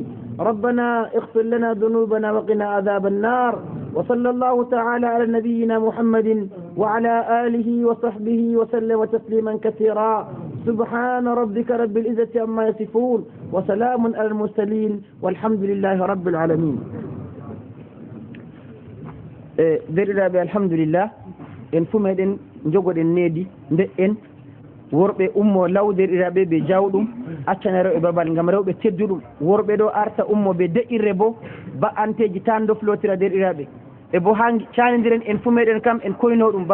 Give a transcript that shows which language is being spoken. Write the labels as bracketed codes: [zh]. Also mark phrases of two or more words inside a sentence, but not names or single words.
[ar] ربنا اغفر لنا ذنوبنا وقنا عذاب النار. وصلى الله تعالى على نبينا محمد وعلى آله وصحبه وسلم تسليما كثيرا. سبحان ربك رب العزة عما يصفون وسلام على المرسلين والحمد لله رب العالمين. [ff] derɗiraɓe alhamdulillah en fu meɗen jogoɗen needi nde'en worɓe ummo law derɗiraɓe ɓe jawɗum accana rewɓe babal gam rewɓe tedduɗum. worɓe ɗo arta ummo ɓe de'irre bo ba'anteji tan doflotira derɗiraɓe e bo ha canodiren en fu meɗen kam en koyno ɗum.